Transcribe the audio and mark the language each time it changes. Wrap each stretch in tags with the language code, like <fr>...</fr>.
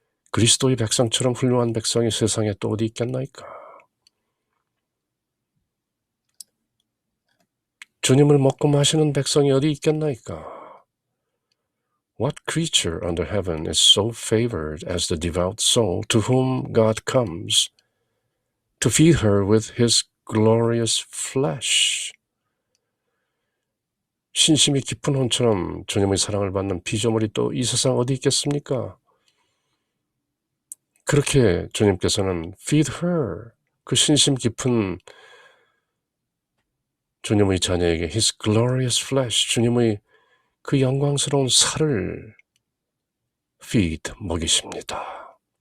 <ko>그리스도의 백성처럼 훌륭한 백성이 세상에 또 어디 있겠나이까? 주님을 먹고 마시는 백성이 어디 있겠나이까?</ko> <en>What creature under heaven is so favored as the devout soul to whom God comes to feed her with his glorious flesh?</en> <ko>신심이 깊은 혼처럼 주님의 사랑을 받는 피조물이 또 이 세상 어디 있겠습니까? 그렇게 주님께서는</ko> <en>feed her,</en> <ko>그 신심 깊은 주님의 자녀에게</ko> <en>his glorious flesh,</en> <ko>주님의 그 영광스러운 살을 feed, 먹이십니다.</ko>